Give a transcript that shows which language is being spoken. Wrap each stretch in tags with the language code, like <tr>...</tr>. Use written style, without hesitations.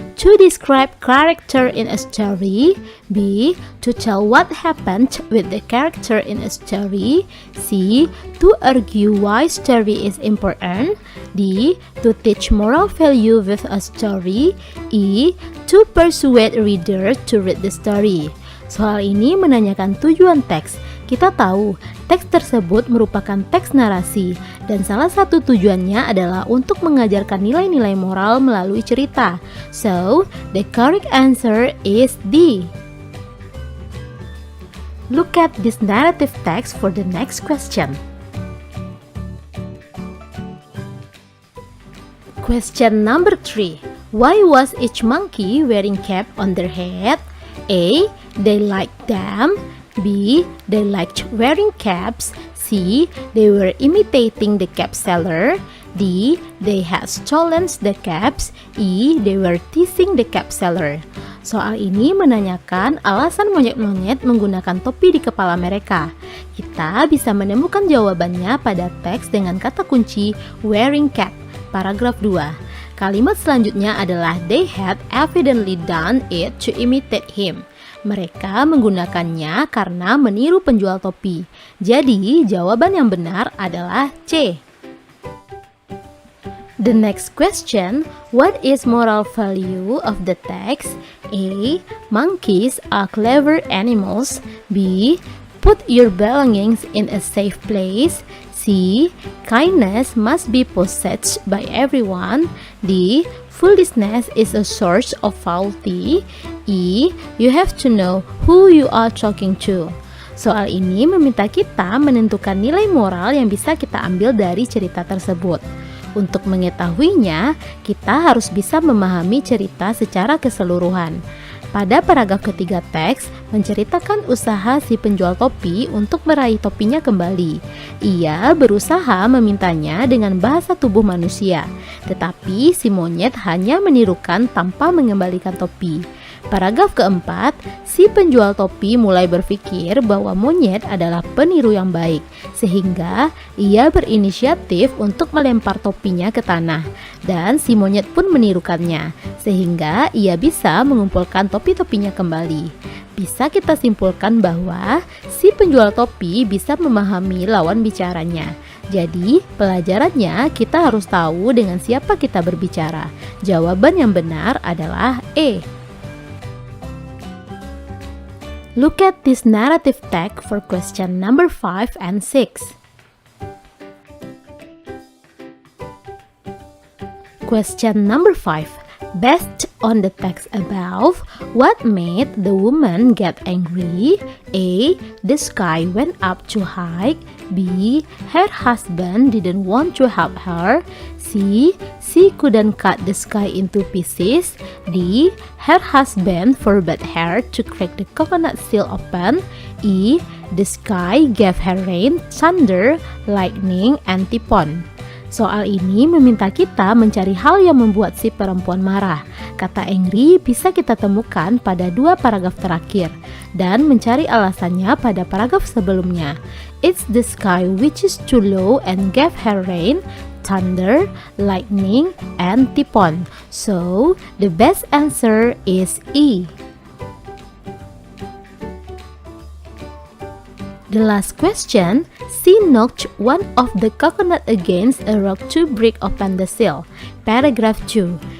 <en>To describe character in a story. B. To tell what happened with the character in a story. C. To argue why story is important. D. To teach moral value with a story. E. To persuade reader to read the story.</en> <id>Soal ini menanyakan tujuan teks. Kita tahu, teks tersebut merupakan teks narasi, dan salah satu tujuannya adalah untuk mengajarkan nilai-nilai moral melalui cerita.</id> <en>So, the correct answer is D. Look at this narrative text for the next question. Question number 3. Why was each monkey wearing cap on their head? A. They liked them. B. They liked wearing caps. C. They were imitating the cap seller. D. They had stolen the caps. E. They were teasing the cap seller.</en> <id>Soal ini menanyakan alasan monyet-monyet menggunakan topi di kepala mereka. Kita bisa menemukan jawabannya pada teks dengan kata kunci wearing cap, paragraf 2. Kalimat selanjutnya adalah</id> <en>they had evidently done it to imitate him.</en> <id>Mereka menggunakannya karena meniru penjual topi. Jadi, jawaban yang benar adalah C.</id> <en>The next question, what is moral value of the text? A. Monkeys are clever animals. B. Put your belongings in a safe place. C. Kindness must be possessed by everyone. D. Foolishness is a source of faulty. E. You have to know who you are talking to.</en> <id>Soal ini meminta kita menentukan nilai moral yang bisa kita ambil dari cerita tersebut. Untuk mengetahuinya, kita harus bisa memahami cerita secara keseluruhan. Pada paragraf ketiga teks, menceritakan usaha si penjual topi untuk meraih topinya kembali. Ia berusaha memintanya dengan bahasa tubuh manusia, tetapi si monyet hanya menirukan tanpa mengembalikan topi. Paragraf keempat, si penjual topi mulai berpikir bahwa monyet adalah peniru yang baik, sehingga ia berinisiatif untuk melempar topinya ke tanah, dan si monyet pun menirukannya, sehingga ia bisa mengumpulkan topi-topinya kembali. Bisa kita simpulkan bahwa si penjual topi bisa memahami lawan bicaranya. Jadi, pelajarannya kita harus tahu dengan siapa kita berbicara. Jawaban yang benar adalah E.</id> <en>Look at this narrative text for question number 5 and 6. Question number 5. Based on the text above, what made the woman get angry? A. The sky went up too high. B. Her husband didn't want to help her. C. She couldn't cut the sky into pieces. D. Her husband forbade her to crack the coconut shell open. E. The sky gave her rain, thunder, lightning, and typhon.</en> <id>Soal ini meminta kita mencari hal yang membuat si perempuan marah. Kata angry bisa kita temukan pada dua paragraf terakhir dan mencari alasannya pada paragraf sebelumnya.</id> <en>It's the sky which is too low and gave her rain, thunder, lightning, and typhon. So, the best answer is E. The last question, she knocked one of the coconut against a rock to break open the shell. Paragraph 2.</en>